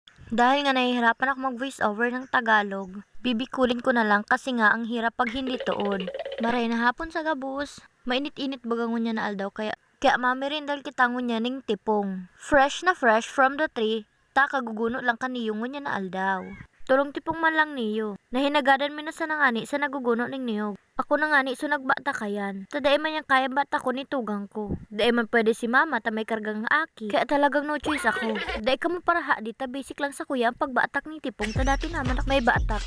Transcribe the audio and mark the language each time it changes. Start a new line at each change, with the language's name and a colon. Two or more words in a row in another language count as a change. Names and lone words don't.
Filipino: Dahil nga nahihirapan ako mag-voice over ng Tagalog, bibikulin ko na lang kasi nga ang hirap pag hindi tuod.
Bikol: Maray na hapon sa gabus, mainit-init baga ngunya na aldaw kaya mamerindal kita ngunya ning tipong.
English: Fresh na fresh from the tree,
Bikol: ta kaguguno lang kaniyo ngunya na aldaw. Tulong tipong man lang niyo. Nahinagadan mi na sa nangani sa naguguno ning niyog. Ako na ngani so nagbata kayan. Ta dae man yang kaya bata ko ni tugang ko. Dae man pwede si mama ta may kargang aki. Kaya talagang
English: no choice
Bikol: ako. Dae ka mo paraha di ta basic lang sa kuya ang pagbatak ni tipong ta dati naman ako may batak.